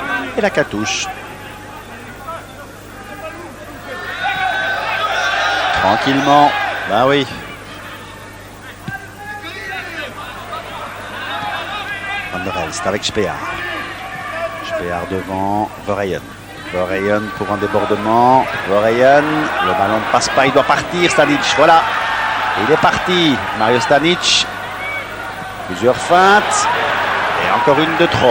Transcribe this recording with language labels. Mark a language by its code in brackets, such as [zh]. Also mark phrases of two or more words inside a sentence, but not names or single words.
[fr] Et la Catouche. Tranquillement. Ben oui. Van der Elst avec Spear. Spear devant Verheyen. Verheyen pour un débordement. Verheyen. Le ballon ne passe pas, il doit partir. Stanic, voilà. Il est parti. Mario Stanic. Plusieurs feintes. Et encore une de trop.